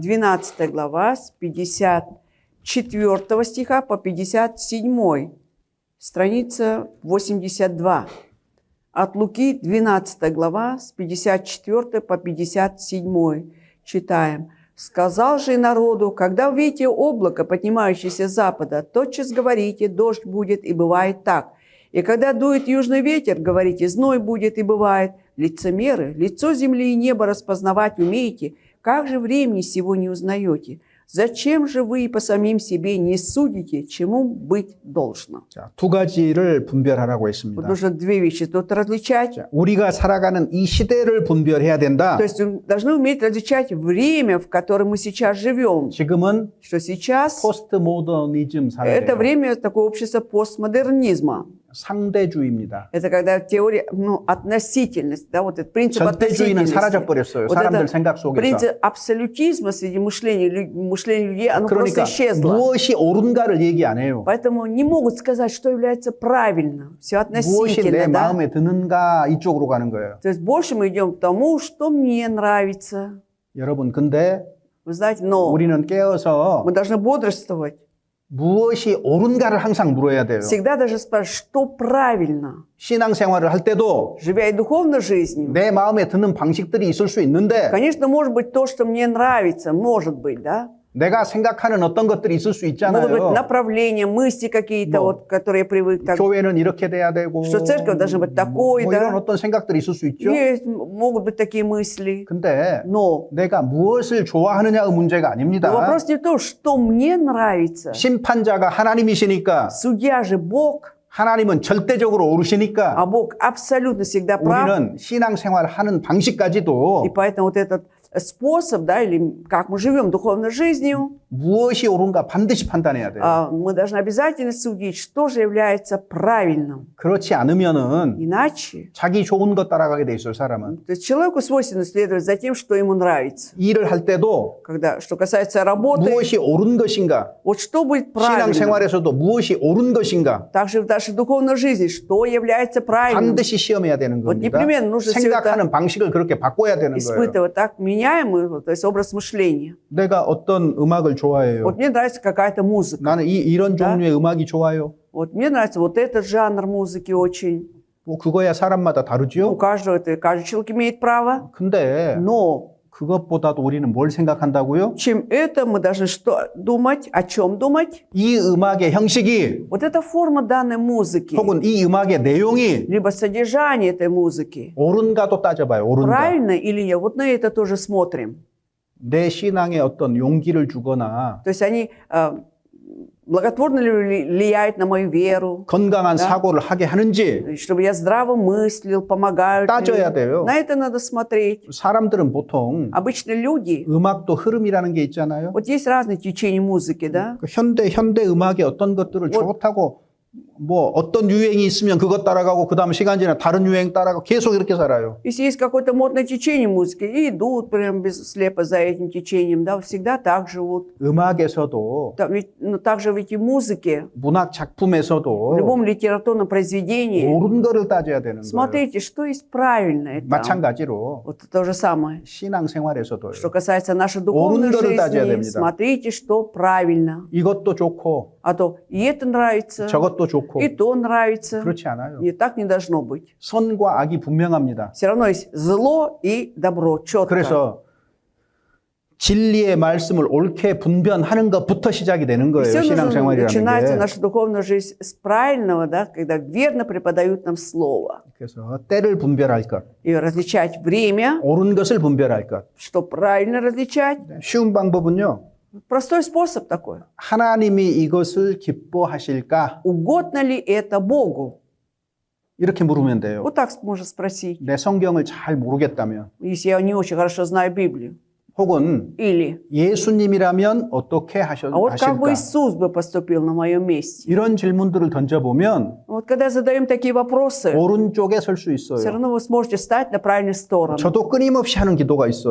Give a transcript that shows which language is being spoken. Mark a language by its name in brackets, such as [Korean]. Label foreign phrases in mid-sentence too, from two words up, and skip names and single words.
[Russian] 12 глава с 54 стиха по 57, страница 82. От Луки 12 глава с 54 по 57 читаем. «Сказал же и народу, когда увидите облако, поднимающееся с запада, тотчас говорите, дождь будет, и бывает так. И когда дует южный ветер, говорите, зной будет, и бывает. Лицемеры, лицо земли и неба распознавать умеете, как же времени сего не узнаете? Зачем же вы и по самим себе не судите, чему быть должно?» [Korean] 자, 두 가지를 분별하라고 [Russian] Вот [Korean] 했습니다. [Russian] нужно две вещи тут различать. [Korean] 자, 우리가 살아가는 이 시대를 분별해야 된다. [Russian] То есть должны уметь различать время, в котором мы сейчас живем. [Korean] 지금은 [Russian] Что сейчас [Korean] 포스트모더니즘 [Russian] это [Korean] 사회예요. [Russian] время такое общество постмодернизма. [Korean] 상대주의입니다. [Russian] Это когда теория, относительность, да, вот этот принцип [Korean] 전대주의는 [Russian] относительности. [Korean] 사라져버렸어요. [Russian] Вот [Korean] 사람들 [Russian] этот [Korean] 생각 속에서. [Russian] принцип абсолютизма среди мышления людей, оно просто [Korean] 그러니까 [Russian] исчезло. [Korean] 무엇이 옳은가를 얘기 안 해요. [Russian] Поэтому не могут сказать, что является правильным. Все [Korean] 무엇이 내 [Russian] относительно, да? [Korean] 마음에 드는가 이쪽으로 가는 거예요. [Russian] То есть больше мы идем к тому, что мне нравится. [Korean] 여러분 근데 [Russian] Вы знаете, но [Korean] 우리는 깨어서 [Russian] мы должны бодрствовать. [Korean] 무엇이 옳은가를 항상 물어야 돼요. [Russian] Всегда даже спрашивать, что правильно. [Korean] 신앙생활을 할 때도 [Russian] Живя и духовной жизнью, [Korean] 내 마음에 드는 방식들이 있을 수 있는데 [Russian] конечно, может быть то, что мне нравится, может быть, да? [Korean] 내가 생각하는 어떤 것들이 있을 수 [Russian] Могут быть [Korean] 있잖아요. [Russian] направления, мысли какие-то, [Korean] 뭐, [Russian] вот, которые я привык. Так, [Korean] 교회는 이렇게 돼야 되고 [Russian] что церковь должна быть такой, [Korean] 뭐 [Russian] да? [Korean] 이런 어떤 생각들이 있을 수 있죠. [Russian] Есть, могут быть такие мысли. [Korean] 근데 [Russian] Но [Korean] 내가 무엇을 좋아하느냐의 문제가 아닙니다. [Russian] вопрос не в том, что мне нравится. [Korean] 심판자가 하나님이시니까 [Russian] Судья же Бог, [Korean] 하나님은 절대적으로 오르시니까 [Russian] а Бог абсолютно всегда прав. [Korean] 우리는 신앙생활을 하는 방식까지도 [Russian] И поэтому вот этот способ, да, или как мы живем духовной жизнью, [Korean] 무엇이 옳은가 반드시 판단해야 돼요. [Russian] мы должны обязательно судить, что же является правильным. [Korean] 그렇지 않으면은 [Russian] Иначе, [Korean] 자기 좋은 것 따라가게 돼 있어요, 사람은. [Russian] то есть человеку свойственно следовать за тем, что ему нравится. [Korean] 일을 할 때도 [Russian] Когда, что касается работы, [Korean] 무엇이 옳은 것인가? [Russian] вот что будет правильным. [Korean] 신앙생활에서도 무엇이 옳은 것인가? [Russian] Также в нашей духовной жизни, что является правильным. [Korean] 반드시 시험해야 되는 [Russian] Вот [Korean] 겁니다. [Russian] непременно нужно все это [Korean] 생각하는 방식을 그렇게 바꿔야 되는 거예요. [Russian] испытывать. Так меняем, то есть образ мышления. [Korean] 내가 어떤 음악을 좋아해요. [Russian] Вот мне нравится какая-то музыка. [Korean] 나는 이런 [Russian] Да. [Korean] 종류의 음악이 좋아요. [Russian] Вот мне нравится вот этот жанр музыки очень. [Korean] 뭐 그거야 사람마다 [Russian] У [Korean] 다르죠. [Russian] каждого, каждый человек имеет право. [Korean] 근데 [Russian] Но [Korean] 그것보다도 우리는 뭘 생각한다고요? [Russian] чем это, мы должны что думать, о чем думать? [Korean] 이 음악의 형식이 [Russian] Вот эта форма данной музыки, [Korean] 혹은 이 음악의 내용이 [Russian] либо содержание этой музыки, [Korean] 옳은가도 따져봐요. 옳은가. [Russian] правильно или нет? Вот на это тоже смотрим. [Korean] 내 신앙에 어떤 용기를 주거나 [Russian] То есть они благотворно ли влияют на мою веру, [Korean] 건강한 [Russian] Да. [Korean] 사고를 하게 하는지 [Russian] чтобы я здраво мыслил, помогают [Korean] 따져야 [Russian] ли. [Korean] 돼요. [Russian] На это надо смотреть. [Korean] 사람들은 보통 [Russian] Обычно люди, [Korean] 음악도 흐름이라는 게 있잖아요. [Russian] вот есть разные течения музыки, да? [Korean] 그 현대 음악의 어떤 것들을 좋다고 뭐 어떤 유행이 있으면 그것 따라가고 그다음 시간 지나 다른 유행 따라가고 계속 이렇게 살아요. [Russian] Если есть какое-то модное течение музыки, и идут прям слепо за этим течением, да, всегда так живут. [Korean] 음악에서도 [Russian] Также в этой музыке, [Korean] 문학 [Russian] в [Korean] 작품에서도 [Russian] любом литературном произведении, [Korean] 옳은 거를 따져야 되는 거예요. [Russian] смотрите, что есть правильное там. [Korean] 마찬가지로 [Russian] Вот то же самое. [Korean] 신앙생활에서도요. [Russian] Что касается нашей духовной [Korean] 옳은 거를 따져야 [Russian] жизни, [Korean] 됩니다. [Russian] смотрите, что правильно. [Korean] 이것도 좋고 [Russian] А то и это нравится, [Korean] 저것도 좋고 [Russian] и то нравится. [Korean] 그렇지 않아요. [Russian] И так не должно быть. [Korean] 선과 악이 분명합니다. [Russian] Все равно есть зло и добро, четко. [Korean] 그래서 진리의 말씀을 옳게 분별하는 것부터 시작이 되는 거예요. [Russian] Все начинается [Korean] 신앙생활이라는 게. [Russian] наша духовная жизнь с правильного, да, когда верно преподают нам слово. [Korean] 그래서 때를 분별할 것, [Russian] И различать время, [Korean] 옳은 것을 분별할 것. [Russian] что правильно различать. [Korean] 쉬운 방법은요. [Russian] Простой способ такой. [Korean] 하나님이 이것을 기뻐하실까? [Russian] Угодно ли это Богу? [Korean] 이렇게 물으면 돼요. [Russian] Вот так можно спросить, [Korean] 내 성경을 잘 모르겠다면 [Russian] если я не очень хорошо знаю Библию. [Korean] 혹은 [Russian] Или, [Korean] 예수님이라면 어떻게 [Russian] а вот как бы [Korean] 하실까? [Russian] Иисус бы поступил на моем месте? [Korean] 이런 질문들을 던져보면 [Russian] Вот когда задаем такие вопросы, [Korean] 오른쪽에 설 수 [Russian] все [Korean] 있어요. [Russian] равно вы сможете стать на правильную сторону. [Korean] 저도 끊임없이 하는 기도가 있어요.